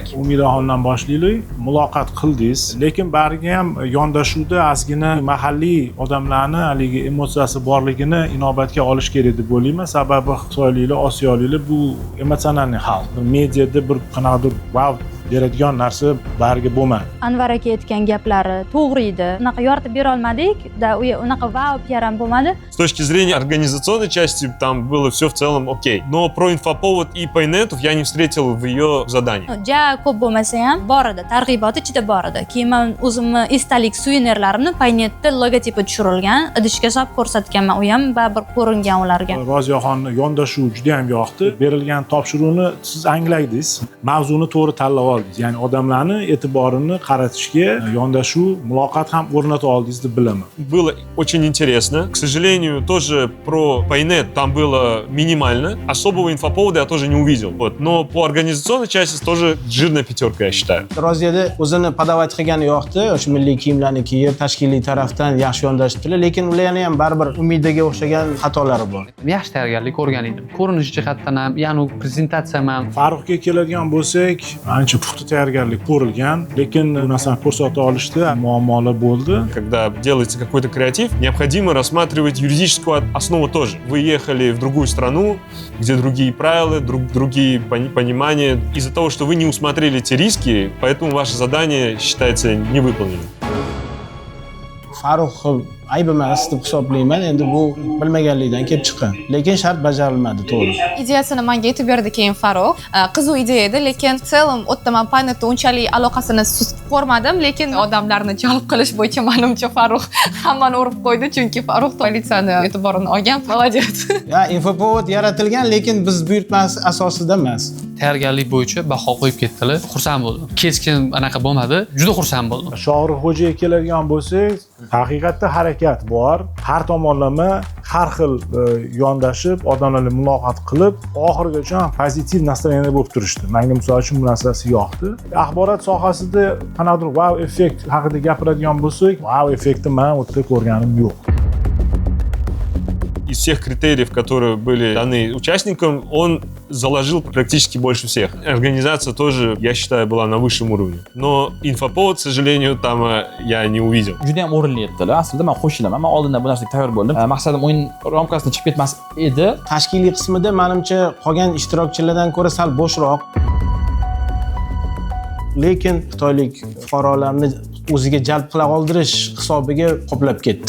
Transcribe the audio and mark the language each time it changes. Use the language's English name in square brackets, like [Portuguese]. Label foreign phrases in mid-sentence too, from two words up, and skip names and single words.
[Uzbek] Umidaxondan boshlaylik. Muloqot qildingiz, lekin bariga ham yondashuvda ozgina mahalliy odamlarni haligi emotsiyasi borligini inobatga olish kerak deb o'ylayman. Sababi xitoyliklar, osiyoliklar bu emotsionalniy xalq. Mediada bir qanaqadir wow beradigan narsa bariga bo'lmadi. Anvar aka aytgan gaplari to'g'ri edi. Unaqa yoritib bera olmadik, unaqa wow PR ham bo'lmadi. [Russian] С точки зрения организационной части там было все в целом окей. Но про инфоповод и Paynet я не встретил в ее задании. [Uzbek] Ja ko'p bo'lmasa ham bor edi, targ'ibot ichida bor edi. Keyin men o'zimni esdalik suvenirlarimni Paynetda logotipi tushirilgan idishga solib ko'rsatganman. U ham baribir ko'ringan ularga. Roziyaxonni yondashuv juda ham yoqdi. Berilgan topshiriqni siz anglaydingiz, mavzuni to'g'ri tanlab oldingiz. Ya'ni odamlarni e'tiborini qaratishga yondashuv, muloqot ham o'rnata oldingiz deb bilaman. [Russian] Было очень интересно. К сожалению, тоже про Paynet там было минимально. Особого инфоповода я тоже не увидел. Вот. Но по организационной части тоже жирная пятерка, я считаю. [Uzbek] Roziyada o'zini podovat qilgani yo'qdi. O'sha milliy kiyimlarni kiyib, tashkiliy tarafdan yaxshi yondashibdilar, lekin ularning ham baribir umidaga o'xshagan xatolari bor. Yaxshi tayyorgarlik ko'rgan edim. Ko'rinish jihatdan ham, ya'ni prezentatsiya ham. Farruxga keladigan bo'lsak, ancha puxta tayyorgarlik ko'rilgan, lekin bu narsani ko'rsata olishda muammolar bo'ldi. [Russian] Когда делается какой-то креатив, необходимо рассматривать юридическую основу тоже. Вы ехали в другую страну, где другие правила, другие понимания. Из-за того, что вы не усмотрели эти риски, поэтому ваше задание считается невыполненным. [Uzbek] Farruh ayb emas deb hisoblayman. Endi bu bilmaganlikdan kelib chiqqan. Lekin shart bajarilmadi, to'g'ri. Ideyasini menga aytib berdi keyin Farruh. Qiziq ideya edi, lekin [Russian] в целом [Uzbek] o'tda men Paynet unchalik aloqasini ko'rmadim, lekin odamlarni jalb qilish bo'yicha menimcha Farruh hammani urib qo'ydi, chunki Farruh politsiyani e'tiborini olgan. [Russian] Молодец. [Uzbek] Ya, infopovod yaratilgan, lekin biz buyurtmasi asosida emas. Tayyorgarlik bo'yicha baho qo'yib ketdilar. Xursand bo'ldim. Keskin anaqa bo'lmadi. Juda xursand bo'ldim. Shohrux xo'jaga keladigan bo'lsak, haqiqatda harakat bor. Har tomonlama har xil yondashib, odamlarga muloqot qilib, oxirigacha pozitiv nastroyeniyada bo'lib turishdi. Menga misol uchun bu narsasi yoqdi. Axborot sohasida qanaqadir wow effekt haqida gapiradigan bo'lsak, wow effektni men o'tda ko'rganim yo'q. [Russian] Из всех критериев, которые были даны участникам, он заложил практически больше всех. Организация тоже, я считаю, была на высшем уровне. Но инфоповод, к сожалению, там я не увидел. [Uzbek] Juda ham o'rinli etdilar. Aslida men qo'shilaman. Men oldindan bu narsaga tayyor bo'ldim. Maqsadim o'yin ramkasidan chiqib ketmas edi. Tashkiliy qismida menimcha qolgan ishtirokchilardan ko'ra sal bo'shroq. Lekin xitoylik fuqarolarni o'ziga jalb qila oldirish hisobiga qoplab ketdi.